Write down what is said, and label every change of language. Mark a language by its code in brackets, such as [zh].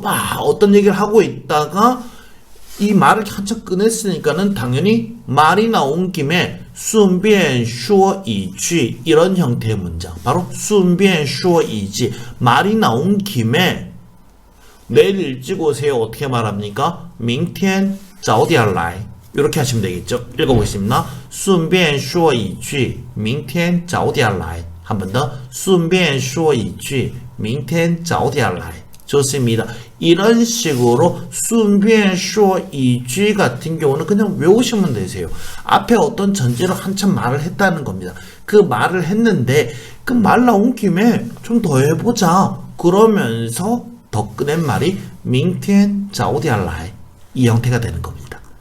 [ko] 막 어떤 얘기를 하고 있다가 이 말을 한참 꺼냈으니까는 당연히 말이 나온 김에 [zh] 顺便说一句 [ko] 이런 형태의 문장, 바로 顺便说一句, 말이 나온 김에 내일 일찍 오세요. 어떻게 말합니까? [zh] 明天早点来 [ko] 이렇게 하시면 되겠죠. 읽어보겠습니다. [zh] 顺便说一句明天早点来 [ko] 한 번 더. [zh] 顺便说一句明天早点来 [ko] 좋습니다. 이런 식으로 [zh] 顺便说一句 [ko] 같은 경우는 그냥 외우시면 되세요. 앞에 어떤 전제로 한참 말을 했다는 겁니다. 그 말을 했는데 그 말 나온 김에 좀 더 해보자. 그러면서 더 꺼낸 말이 [zh] 明天早点来 [ko] 이 형태가 되는 겁니다.